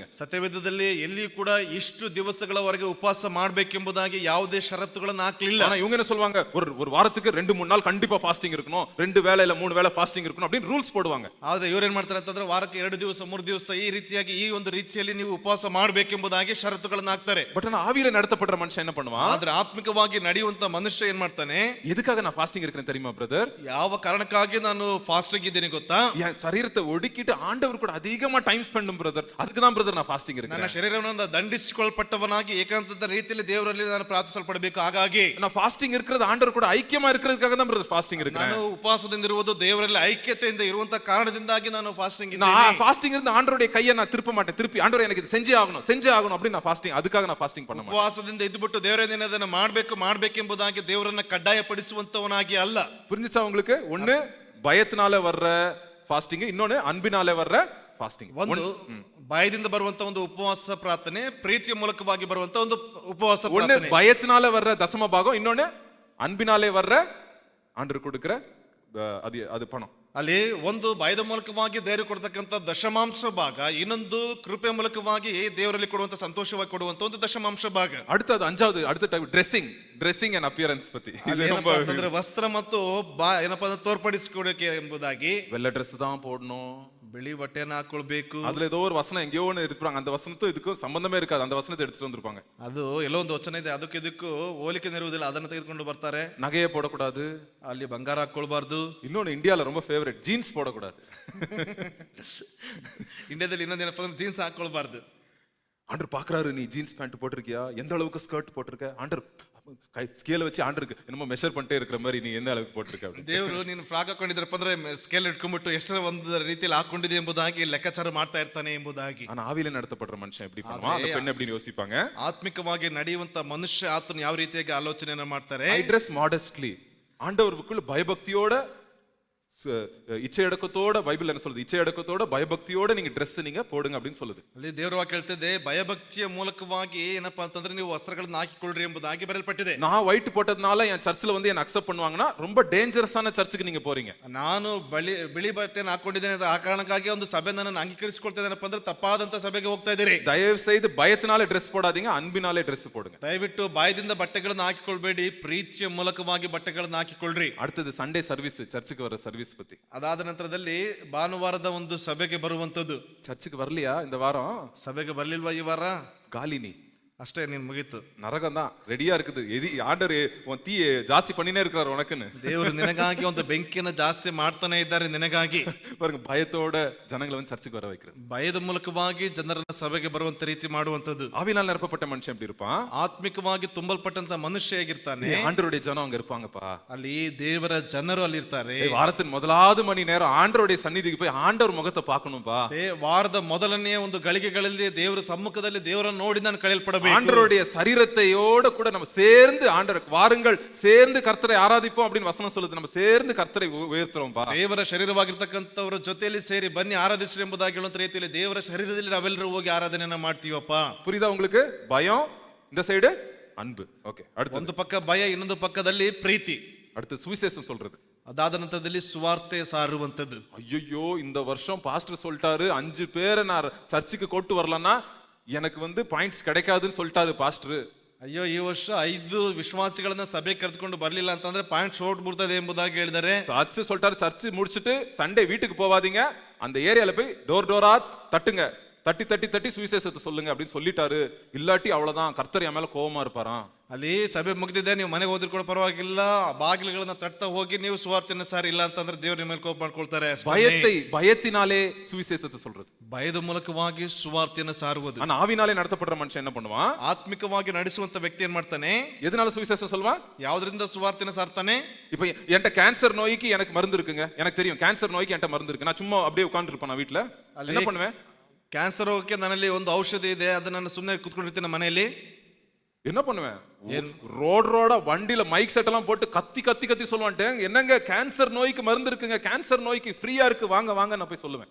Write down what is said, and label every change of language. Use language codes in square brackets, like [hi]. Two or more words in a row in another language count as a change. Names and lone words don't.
[kn] ಸತ್ಯವೇದದಲ್ಲಿ ಎಲ್ಲಿಯೂ ಕೂಡ ಇಷ್ಟು ದಿವಸಗಳವರೆಗೆ ಉಪವಾಸ ಮಾಡಬೇಕೆಂಬುದಾಗಿ ಯಾವುದೇ ಷರತ್ತುಗಳನ್ನು ಹಾಕಲಿಲ್ಲ. [ta] ஆனா இவங்க என்ன சொல்வாங்க, ஒரு வாரத்துக்கு 2-3 நாள் கண்டிப்பா ஃபாஸ்டிங் இருக்கணும், 2 வேளை இல்ல 3 வேளை ஃபாஸ்டிங் இருக்கணும் அப்படின்னு ரூல்ஸ் போடுவாங்க. [kn] ಆದ್ರೆ ಇವ್ರೇನ್ ಮಾಡ್ತಾರೆ ಅಂತಂದ್ರೆ ವಾರಕ್ಕೆ 2 ದಿವಸ 3 ದಿವಸ ಈ ರೀತಿಯಾಗಿ ಈ ಒಂದು ರೀತಿಯಲ್ಲಿ ನೀವು ಉಪವಾಸ ಮಾಡಬೇಕೆಂಬುದಾಗಿ ಷರತ್ತುಗಳನ್ನು ಹಾಕ್ತಾರೆ. [ta] பட் ஆனா ஆவியில நடத்தப்படுற மனுஷன் என்ன பண்ணுவான்? [kn] ಆದ್ರೆ ಆತ್ಮಿಕವಾಗಿ ನಡೆಯುವಂತ ಮನುಷ್ಯ ಏನ್ ಮಾಡ್ತಾನೆ? [ta] எதுக்காக நான் ஃபாஸ்டிங் இருக்கேன் தெரியுமா பிரதர்? [kn] ಯಾವ ಕಾರಣಕ್ಕಾಗಿ ನಾನು ಫಾಸ್ಟಿಂಗ್ ಇದ್ದೀನಿ ಗೊತ್ತಾ? [ta] என் சரீரத்தை ஒடுக்கிட்டு ஆண்டவர் கூட அதிகமா [en] time spend [ta] பண்ணும் பிரதர், அதுக்கு தான் பிரதர் நான் ஃபாஸ்டிங் இருக்கேன். [kn] ನನ್ನ ಶರೀರವನ್ನು ದಂಡಿಸಿಕೊಳ್ಳಲ್ಪಟ್ಟವನಾಗಿ ಏಕಾಂತದ ರೀತಿಯಲ್ಲಿ ದೇವರಲ್ಲಿ ನಾನು ಪ್ರಾರ್ಥಿಸಲ್ಪಡಬೇಕು. ಹಾಗಾಗಿ [ta] நான் ஃபாஸ்டிங் இருக்கிறது ஆண்டவர் கூட ஐக்கியமா இருக்கிறதுக்காக தான் பிரதர் ஃபாஸ்டிங் இருக்கேன். [kn] ನಾನು ಉಪವಾಸದಿಂದ ಇರುವುದು ದೇವರಲ್ಲಿ ಐಕ್ಯತೆಯಿಂದ ಇರುವಂತ ಕಾರಣದಿಂದಾಗಿ ನಾನು ಫಾಸ್ಟಿಂಗ್ ಇದ್ದೀನಿ. [ta] நான் ஃபாஸ்டிங் இருந்து ஆண்டவருடைய கையை நான் திருப்ப மாட்டேன், திருப்பி ஆண்டவர் எனக்கு இது செஞ்சே ஆகணும் அப்படி நான் ஃபாஸ்டிங், அதுக்காக நான் ஃபாஸ்டிங் பண்ண மாட்டேன். [kn] ಉಪವಾಸದಿಂದ ಇದ್ದುಬಿಟ್ಟು ದೇವರೇ ಅದನ್ನು ಮಾಡಬೇಕೆಂಬುದಾಗಿ ದೇವರನ್ನ ಕಡ್ಡಾಯಪಡಿಸುವಂತವನಾಗಿ ಅಲ್ಲ. [ta] புரிஞ்சுச்சா உங்களுக்கு? ஒண்ணு பயத்தினால வர்ற ஃபாஸ்டிங், இன்னொன்னு அன்பினால வர்ற ஃபாஸ்டிங். [kn] ಒಂದು ಭಯದಿಂದ ಬರುವಂತ ಒಂದು ಉಪವಾಸ ಪ್ರಾರ್ಥನೆ, ಪ್ರೀತಿಯ ಮೂಲಕವಾಗಿ ಬರುವಂತ ಒಂದು ಉಪವಾಸ [ta] ஒண்ணு [kn] ಪ್ರಾರ್ಥನೆ. [ta] பயத்தினால வர்ற தசம பாகம், இன்னொன்னு அன்பினாலே வர்ற ஆண்டவர் கொடுக்கிற அது பணம். [kn] ಅಲ್ಲಿ ಒಂದು ಭಯದ ಮೂಲಕವಾಗಿ ದೇವರು ಕೊಡ್ತಕ್ಕಂಥ ದಶಮಾಂಶ ಭಾಗ, ಇನ್ನೊಂದು ಕೃಪೆ ಮೂಲಕವಾಗಿ ದೇವರಲ್ಲಿ ಕೊಡುವಂತ ಸಂತೋಷವಾಗಿ ಕೊಡುವಂತ ಒಂದು ದಶಮಾಂಶ ಭಾಗ. [ta] அடுத்தது அஞ்சாவது அடுத்த டைப் [en] dressing and appearance [ta] ಪத்தி. [kn] ಅಂದ್ರೆ ವಸ್ತ್ರ ಮತ್ತು ಏನಪ್ಪಾ ತೋರ್ಪಡಿಸಿಕೊಡಕ್ಕೆ ಎಂಬುದಾಗಿ. [ta] வெள்ளை ட்ரெஸ் தான் போடணும், [kn] ಬಿಳಿ ಬಟ್ಟೆನ ಹಾಕೊಳ್ಬೇಕು. [ta] அதுல ஏதோ ஒரு வசனம் எங்கேயோ ஒன்று இருப்பாங்க, அந்த வசனத்தும் இதுக்கும் சம்பந்தமே இருக்காது, அந்த வசனத்தை எடுத்துட்டு வந்திருப்பாங்க. [kn] ಅದು ಎಲ್ಲೋ ಒಂದು ವಚನ ಇದೆ, ಅದಕ್ಕೆ ಇದಕ್ಕೂ ಹೋಲಿಕೆ ಇರುವುದಿಲ್ಲ, ಅದನ್ನು ತೆಗೆದುಕೊಂಡು ಬರ್ತಾರೆ. [ta] நகையை போடக்கூடாது, [kn] ಅಲ್ಲಿ ಬಂಗಾರ ಹಾಕೊಳ್ಬಾರ್ದು. [ta] இன்னொன்னு இந்தியால ரொம்ப ஃபேவரட், ஜீன்ஸ் போடக்கூடாது. [kn] ಇಂಡಿಯಾದಲ್ಲಿ ಇನ್ನೊಂದೇನಪ್ಪ ಅಂದ್ರೆ ಜೀನ್ಸ್ ಹಾಕೊಳ್ಬಾರ್ದು. [ta] ஆண்டர் பாக்குறாரு, நீ ஜீன்ஸ் பேண்ட் போட்டிருக்கியா, எந்த அளவுக்கு ஸ்கர்ட் போட்டிருக்க, ஆண்டர் கை ஸ்கேல் வச்சி ஆண்டருக்கு ஏனோ மெஷர் பண்ணே இருக்கிற மாதிரி நீ எந்த அளவுக்கு போட்டிருக்க. [kn] ದೇವರು ನೀನು ಫ್ರಾಕ್ ಹಾಕೊಂಡಿದ್ರಪ್ಪ ಅಂದ್ರೆ ಸ್ಕೇಲ್ ಇಟ್ಕೊಂಡ್ಬಿಟ್ಟು ಎಷ್ಟರ ಒಂದು ರೀತಿಯಲ್ಲಿ ಹಾಕೊಂಡಿದೆ ಎಂಬುದಾಗಿ ಲೆಕ್ಕಾಚಾರ ಮಾಡ್ತಾ ಇರ್ತಾನೆ ಎಂಬುದಾಗಿ. [ta] ஆனா ஆவியில நடத்தப்படுற மனுஷன் எப்படி பண்ணுவான், அந்த பெண் எப்படி யோசிப்பாங்க? [kn] ಆತ್ಮಿಕವಾಗಿ ನಡೆಯುವಂತ ಮನುಷ್ಯ ಆತನ ಯಾವ ರೀತಿಯಾಗಿ ಆಲೋಚನೆಯನ್ನ ಮಾಡ್ತಾರೆ? [en] I dress modestly, [ta] ஆண்டவருக்குள்ள பயபக்தியோட இச்சை அடக்கத்தோட, பைபிள் என்ன சொல்லுது, இச்சை அடக்கத்தோட பயபக்தியோட நீங்க ட்ரெஸ் நீங்க போடுங்க அப்படின்னு சொல்லுது. [kn] ಅಲ್ಲಿ ದೇವರ ವಾಕ್ಯ ಹೇಳ್ತಿದೆ, ಭಯಭಕ್ತಿಯ ಮೂಲಕವಾಗಿ ಏನಪ್ಪಾ ಅಂತಂದ್ರೆ ನೀವು ವಸ್ತ್ರಗಳನ್ನ ಹಾಕಿಕೊಳ್ಳ್ರಿ ಎಂಬುದಾಗಿ ಬರೆಯಲ್ಪಟ್ಟಿದೆ. [ta] நான் ஒயிட் போட்டதுனால என் சர்ச்சில் வந்து என்ன அக்செப்ட் பண்ணுவாங்கன்னா ரொம்ப டேஞ்சரஸான சர்ச்சுக்கு நீங்க போறீங்க. [kn] ನಾನು ಬಿಳಿ ಬಟ್ಟೆಯನ್ನು ಹಾಕೊಂಡಿದ್ದೇನೆ ಆ ಕಾರಣಕ್ಕಾಗಿ ಒಂದು ಸಭೆ ನನ್ನನ್ನು ಅಂಗೀಕರಿಸಿಕೊಳ್ತಿದ್ದೇನಪ್ಪ ಅಂದ್ರೆ ತಪ್ಪಾದಂತ ಸಭೆಗೆ ಹೋಗ್ತಾ ಇದ್ದೀರಿ. [ta] தயவு செய்து பயத்தினாலே ட்ரெஸ் போடாதீங்க, அன்பினாலே ட்ரெஸ் போடுங்க. [kn] ದಯವಿಟ್ಟು ಬಾಯದಿಂದ ಬಟ್ಟೆಗಳನ್ನು ಹಾಕಿಕೊಳ್ಬೇಡಿ, ಪ್ರೀತಿಯ ಮೂಲಕವಾಗಿ ಬಟ್ಟೆಗಳನ್ನು ಹಾಕಿಕೊಳ್ಳ್ರಿ. [ta] அடுத்தது சண்டே சர்வீஸ், சர்ச்சுக்கு வர சர்வீஸ் பத்தி. [kn] ಅದಾದ ನಂತರದಲ್ಲಿ ಭಾನುವಾರದ ಒಂದು ಸಭೆಗೆ ಬರುವಂತದ್ದು. [ta] சர்ச்சுக்கு வரலையா இந்த வாரம்? [kn] ಸಭೆಗೆ ಬರ್ಲಿಲ್ವಾ ಈ ವಾರ? [ta] காலினி [kn] ಅಷ್ಟೇ, ನೀನ್ ಮುಗೀತು. [ta] நரகம் தான் ரெடியா இருக்குது. எதி ஆண்டர் உன் தீ ஜாஸ்தி பண்ணினே இருக்கிறார் உனக்குன்னு. [kn] ದೇವರು ನಿನಗಾಗಿ ಒಂದು ಬೆಂಕಿಯನ್ನು ಜಾಸ್ತಿ ಮಾಡ್ತಾನೆ ಇದ್ದಾರೆ ನಿನಗಾಗಿ. [ta] பாருங்க, பயத்தோட ஜனங்களை வந்து சர்ச்சுக்கு வர வைக்கிறது. [kn] ಭಯದ ಮೂಲಕವಾಗಿ ಜನರನ್ನ ಸಭೆಗೆ ಬರುವಂತ ರೀತಿ ಮಾಡುವಂತದ್ದು. [ta] ஆவியினால் நிரப்பப்பட்ட மனுஷன் எப்படி இருப்பான்? [kn] ಆತ್ಮಿಕವಾಗಿ ತುಂಬಲ್ಪಟ್ಟಂತ ಮನುಷ್ಯ ಹೇಗಿರ್ತಾನೆ? [ta] ஆண்டருடைய ஜனம் அங்க இருப்பாங்கப்பா. [kn] ಅಲ್ಲಿ ದೇವರ ಜನರು ಅಲ್ಲಿ ಇರ್ತಾರೆ. [ta] வாரத்தின் முதலாவது மணி நேரம் ஆண்டருடைய சந்நிதிக்கு போய் ஆண்டவர் முகத்தை பார்க்கணும்பா. [kn] ವಾರದ ಮೊದಲನೆಯ ಒಂದು ಗಳಿಗೆಗಳಲ್ಲಿ ದೇವರ ಸಮ್ಮುಖದಲ್ಲಿ ದೇವರನ್ನು ನೋಡಿ ನಾನು ಕಳೆಯಲ್ಪಡಬೇಕು. [ta] ஆண்டருடைய சரீரத்தையோட கூட நம்ம சேர்ந்து ஆண்டருக்கு வாருங்கள், சேர்ந்து கர்த்தரை ஆராதிப்போம் அப்படின்னு வசனம் சொல்லுது. நம்ம சேர்ந்து கர்த்தரை உயர்த்துறோம்பா. [kn] ದೇವರ ಶರೀರವಾಗಿರ್ತಕ್ಕಂಥವರ ಜೊತೆಯಲ್ಲಿ ಸೇರಿ ಬನ್ನಿ ಆರಾಧಿಸ್ರಿ ಎಂಬುದಾಗಿ ಹೇಳುವಂತ ರೀತಿಯಲ್ಲಿ ದೇವರ ಶರೀರದಲ್ಲಿ ನಾವೆಲ್ಲರೂ ಹೋಗಿ ಆರಾಧನೆಯನ್ನ ಮಾಡ್ತೀವಪ್ಪ. [ta] புரியுதா உங்களுக்கு? பயம் இந்த சைடு, அன்பு. ஓகே, அடுத்து [kn] ಒಂದು ಪಕ್ಕ ಭಯ, ಇನ್ನೊಂದು ಪಕ್ಕದಲ್ಲಿ ಪ್ರೀತಿ. [ta] அடுத்து சுவிசேஷம் சொல்றது. [kn] ಅದಾದ ನಂತರದಲ್ಲಿ ಸುವಾರ್ತೆ ಸಾರುವಂತದ್ದು. [ta] ஐயோ, இந்த வருஷம் பாஸ்டர் சொல்லிட்டாரு 5 பேரை நான் சர்ச்சுக்கு கொண்டு வரலன்னா எனக்கு வந்து பாயிண்ட்ஸ் கிடைக்காதுன்னு சொல்லிட்டாரு பாஸ்டர். [kn] ಅಯ್ಯೋ, ಈ ವರ್ಷ 5 ವಿಶ್ವಾಸಿಗಳನ್ನ ಸಭೆ ಕರೆದುಕೊಂಡು ಬರ್ಲಿಲ್ಲ ಅಂತಂದ್ರೆ ಪಾಯಿಂಟ್ ಶೋರ್ಟ್ ಬಿಡ್ತದೆ ಎಂಬುದಾಗಿ ಹೇಳಿದರೆ, [ta] சர்ச்சு சொல்லிட்டாரு, சர்ச்சு முடிச்சிட்டு சண்டே வீட்டுக்கு போவாதீங்க, அந்த ஏரியால போய் டோர் டோரா தட்டுங்க, தட்டி தட்டி தட்டி சுவிசேஷத்தை சொல்லுங்க அப்படின்னு சொல்லிட்டாரு. இல்லாட்டி அவ்வளவுதான், கர்த்தர் என் மேல கோபமா இருப்பாராம். [kn] ಅಲ್ಲಿ ಸಭೆ ಮುಗಿದಿದೆ, ನೀವು ಮನೆಗೆ ಹೋದ್ರು ಕೂಡ ಪರವಾಗಿಲ್ಲ, ಬಾಗಿಲುಗಳನ್ನ ತಟ್ತಾ ಹೋಗಿ ನೀವು ಸುವಾರ್ತೆನ ಸಾರ್ ಇಲ್ಲ ಅಂತಂದ್ರೆ ದೇವ್ರ ಮೇಲೆ ಕೋಪ ಮಾಡ್ಕೊಳ್ತಾರೆ. [ta] பயத்தினாலே சுவிசேஷத்தை சொல்றது, [kn] ಭಯದ ಮೂಲಕವಾಗಿ ಸುವಾರ್ತೆಯನ್ನು ಸಾರುವುದು. [ta] ஆனா ஆவினாலே நடத்தப்படுற மனுஷன் என்ன பண்ணுவான்? [kn] ಆತ್ಮಿಕವಾಗಿ ನಡೆಸುವಂತ ವ್ಯಕ್ತಿ ಏನ್ ಮಾಡ್ತಾನೆ? [ta] எதனால சுவிசேஷம் சொல்வான்? [kn] ಯಾವ್ದ್ರಿಂದ ಸುವಾರ್ತೆನ ಸಾರ್ತಾನೆ? [ta] இப்ப என்கிட்ட கேன்சர் நோய்க்கு எனக்கு மருந்து இருக்குங்க, எனக்கு தெரியும் கேன்சர் நோய்க்கு என்கிட்ட மருந்து இருக்கு, நான் சும்மா அப்படியே உட்கார்ந்து இருப்பேன் நான் வீட்டுல, என்ன பண்ணுவேன்? [kn] ಕ್ಯಾನ್ಸರ್ ರೋಗಕ್ಕೆ ನನ್ನಲ್ಲಿ ಒಂದು ಔಷಧಿ ಇದೆ, ಅದನ್ನ ನಾನು ಸುಮ್ಮನೆ ಕುತ್ಕೊಂಡಿರ್ತೀನಿ ಮನೆಯಲ್ಲಿ. [ta] என்ன பண்ணுவேன்? ரோடா வண்டியில [en] mic set [ta] எல்லாம் போட்டு கத்தி கத்தி கத்தி சொல்லுவான், என்னங்க கேன்சர் நோய்க்கு மருந்து இருக்குங்க, கேன்சர் நோய்க்கு ஃப்ரீயா இருக்கு, வாங்க வாங்க நான் போய் சொல்லுவேன்.